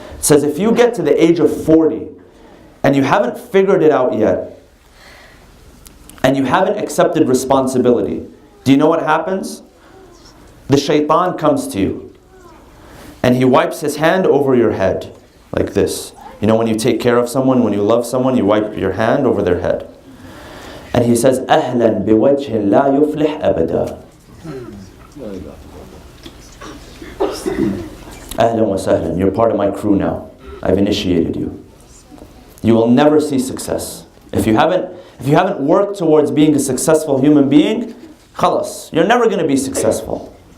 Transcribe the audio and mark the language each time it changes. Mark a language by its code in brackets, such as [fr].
[en] It says if you get to the age of 40 and you haven't figured it out yet, and you haven't accepted responsibility, do you know what happens? The shaitan comes to you and he wipes his hand over your head like this. You know, when you take care of someone, when you love someone, you wipe your hand over their head. And he says, [ar] أهلا بوجه لا يفلح أبدا. أهلا وسهلا, [en] you're part of my crew now. I've initiated you. You will never see success. If you haven't worked towards being a successful human being, khalas, you're never going to be successful.